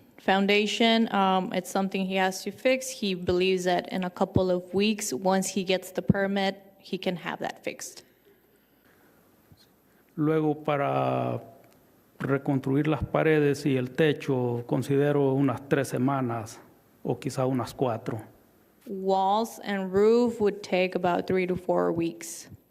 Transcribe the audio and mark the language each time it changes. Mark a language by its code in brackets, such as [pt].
[en] Foundation, it's something he has to fix. He believes that in a couple of weeks, once he gets the permit, he can have that fixed. [es] luego para reconstruir las paredes y el techo considero unas 3 semanas o quizá unas 4. [en] Walls and roof would take about 3 to 4 weeks.